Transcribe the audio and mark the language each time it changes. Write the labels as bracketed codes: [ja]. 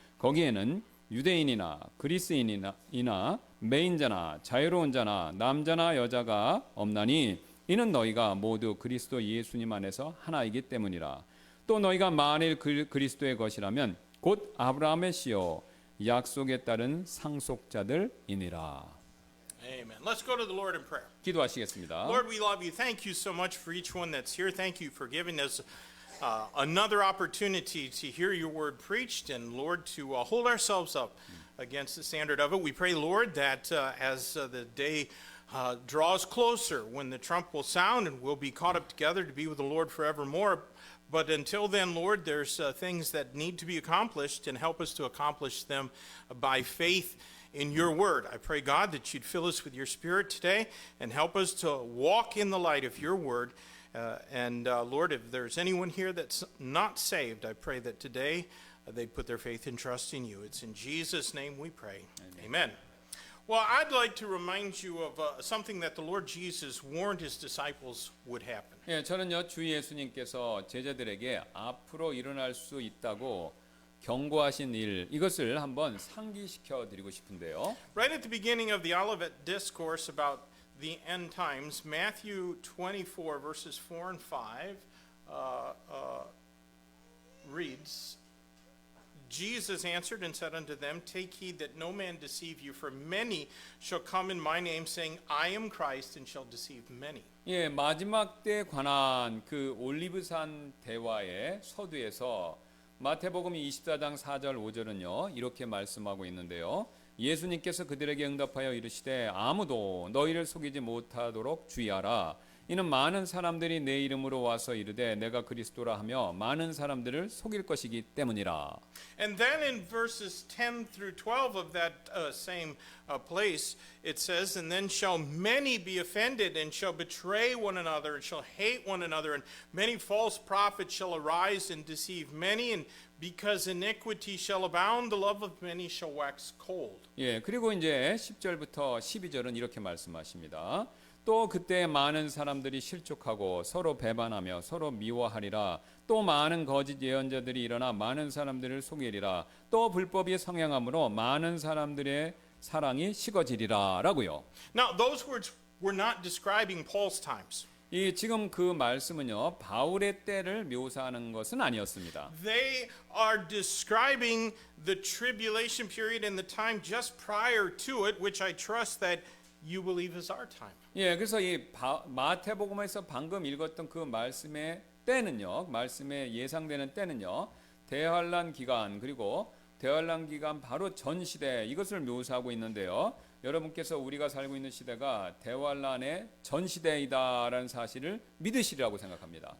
[ko] 거기에는 유대인이나 그리스인이나 매인자나 자유로운 자나 남자나 여자가 없나니 이는 너희가 모두 그리스도 예수님 안에서 하나이기 때문이라. 또 너희가 만일 그리스도의 것이라면 곧 아브라함의 씨요 약속에 따른 상속자들이니라. [en] Amen. Let's go to the Lord in prayer. [ko] 기도하시겠습니다. [en] Lord, we love you. Thank you so much for each one that's here. Thank you for giving us another opportunity to hear your word preached, and Lord, to hold ourselves up against the standard of it. We pray, Lord, that as the day draws closer, when the trump will sound and we'll be caught up together to be with the Lord forevermore. But until then, Lord, there's things that need to be accomplished, and help us to accomplish them by faith in your word. I pray, God, that you'd fill us with your spirit today and help us to walk in the light of your word. Lord, if there's anyone here that's not saved, I pray that today they'd put their faith and trust in you. It's in Jesus' name we pray. Amen. Well, I'd like to remind you of something that the Lord Jesus warned his disciples would happen. [ko] 예, 저는요 주 예수님께서 제자들에게 앞으로 일어날 수 있다고 경고하신 일, 이것을 한번 상기시켜 드리고 싶은데요. [en] Right at the beginning of the Olivet Discourse about the end times, Matthew 24 verses 4 and 5 reads, Jesus answered and said unto them, Take heed that no man deceive you, for many shall come in my name, saying, I am Christ, and shall deceive many. [ko] 예, 마지막 때에 관한 그 올리브산 대화의 서두에서 마태복음 24장 4절 5절은요 이렇게 말씀하고 있는데요. 예수님께서 그들에게 응답하여 이르시되 아무도 너희를 속이지 못하도록 주의하라. 이는 많은 사람들이 내 이름으로 와서 이르되 내가 그리스도라 하며 많은 사람들을 속일 것이기 때문이라. [en] And then in verses 10 through 12 of that same place, it says, And then shall many be offended, and shall betray one another, and shall hate one another, and many false prophets shall arise and deceive many, and because iniquity shall abound, the love of many shall wax cold. [ko] 예, 그리고 이제 10절부터 12절은 이렇게 말씀하십니다. 또 그때 많은 사람들이 실족하고 서로 배반하며 서로 미워하리라. 또 많은 거짓 예언자들이 일어나 많은 사람들을 속이리라. 또 불법이 성행함으로 많은 사람들의 사랑이 식어지리라라고요. [en] Now, those words were not describing Paul's times. [ko] 이 지금 그 말씀은요 바울의 때를 묘사하는 것은 아니었습니다. [en] They are describing the tribulation period and the time just prior to it, which I trust that you believe is our time. [ko] 예, 그래서 이 마태복음에서 방금 읽었던 그 말씀의 때는요, 말씀에 예상되는 때는요, 대환란 기간 그리고 대환란 기간 바로 전 시대 이것을 묘사하고 있는데요. 여러분께서 우리가 살고 있는 시대가 대환란의 전 시대이다라는 사실을 믿으시리라고 생각합니다.